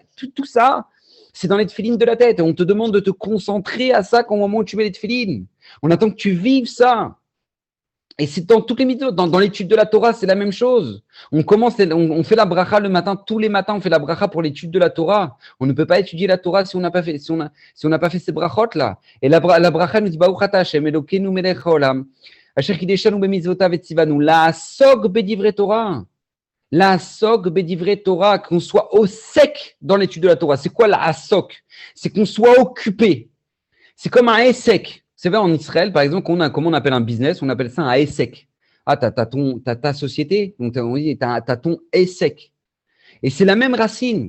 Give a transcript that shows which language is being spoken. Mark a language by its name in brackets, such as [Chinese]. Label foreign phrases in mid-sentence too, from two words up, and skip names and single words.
[French] Tout ça, c'est dans les tefilin de la tête. Et on te demande de te concentrer à ça au moment où tu mets les tefilin. On attend que tu vives ça. Et c'est dans toutes les mitzvot. Dans l'étude de la Torah, c'est la même chose. On fait la bracha le matin. Tous les matins, on fait la bracha pour l'étude de la Torah. On ne peut pas étudier la Torah si on n'a pas fait, si on n'a pas fait ces brachot là. Et la bracha nous dit [Hebrew] ברוך אתה השם אלוקינו מלך העולם אשר קדשנו במצוותיו וציונו לעסוק בדברי תורה. לעסוק בדברי תורה, [French] qu'on soit au sec dans l'étude de la Torah. C'est quoi la'asok? C'est qu'on soit occupé. C'est comme un essek. C'est vrai, en Israël, par exemple, comment on appelle un business? On appelle ça un essek. Ah, t'as ta société, donc t'as ton essek. Et c'est la même racine.